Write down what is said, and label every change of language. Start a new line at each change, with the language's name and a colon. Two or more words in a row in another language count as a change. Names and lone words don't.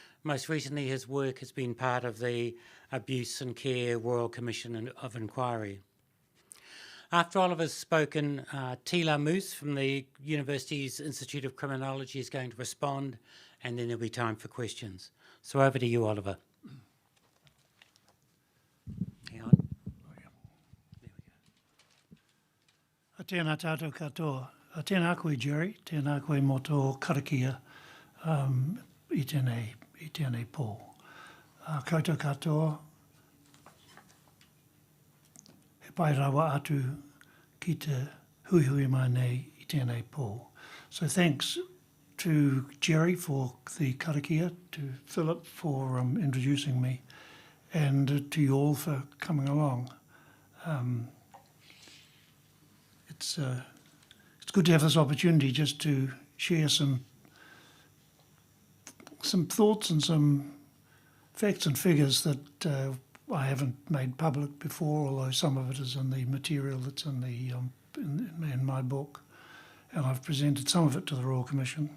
English: Most recently, his work has been part of the Abuse and Care Royal Commission of Inquiry. After Oliver's spoken, Tila Moose from the University's Institute of Criminology is going to respond, and then there'll be time for questions. So over to you, Oliver. Hang on.
Māori: Tēnā tātou katoa. Tēnā koe, Jerry. Tēnā koe mō tō karakia i tēnei pō. Koutou katoa, he pai rawa atu ki te huihui mai nei i tēnei pō.
English: So thanks to Jerry for the karakia, to Philip for introducing me, and to you all for coming along. It's good to have this opportunity just to share some thoughts and some facts and figures that I haven't made public before, although some of it is in the material that's in the in my book, and I've presented some of it to the Royal Commission.